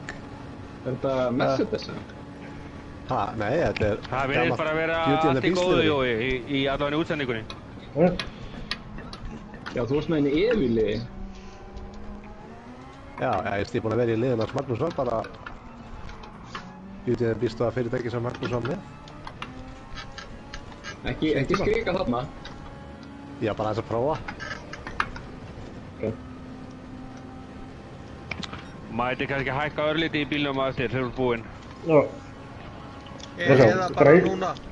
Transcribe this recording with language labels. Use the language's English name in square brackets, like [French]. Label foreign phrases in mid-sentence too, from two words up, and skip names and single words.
[Icelandic] Er þetta Mercedes? Ha, nei, þetta er... Það verður bara að vera allt í góðu, Jói, í allavega útsendingunni. Já, þú varst með henni Evili. Já, ég er búinn að vera í liðin hans Magnús var bara... Beauty and the Beast var fyrirtæki sem Magnús var með. Ekki skrika þarna. Já, bara aðeins að prófa. Mæti kannski hækka örlítið í bílnum að þér þegar þú ert búinn. Já. Eða bara núna.